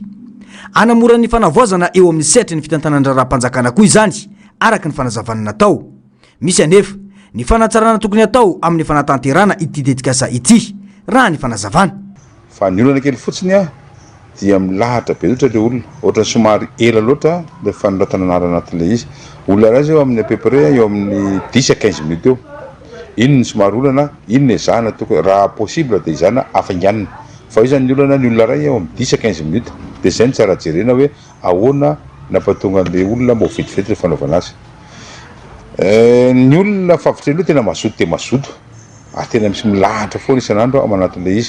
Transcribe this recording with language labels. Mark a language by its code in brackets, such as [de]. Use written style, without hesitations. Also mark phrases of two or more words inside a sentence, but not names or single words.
[mg] Anamora ny fanavoazana eo amin'ny setry ny fitantanana raha-panjakana koa izany araka ny fanazavana natao. Misy anefa ny fanatsarana tokony atao amin'ny fanatanterana ity tetikasa ity raha ny fanazavana. Fa ny olana kely fotsiny dia milahatra be loatra le olona ohatrany somary ela loatra le fanoratana anarana anatin'le izy. Olona raha eo amin'ny à-peu-près eo amin'ny 10 [fr] à 15 minutes [mg] eo. Iny ny somary olana, iny ny zana tokony raha possible dia izana afainganina. Fa io zany ny olona ray eo amin'ny 10 [fr] à 15 minutes [mg] dia izay ny tsara jerena hoe ahoana nampatonga an'le olona mbo vetivety le fanaovana azy. Ny olona favitrelo tena mazoto dia mazoto tena misy milahatra foana isan'andro ao anatin'le izy.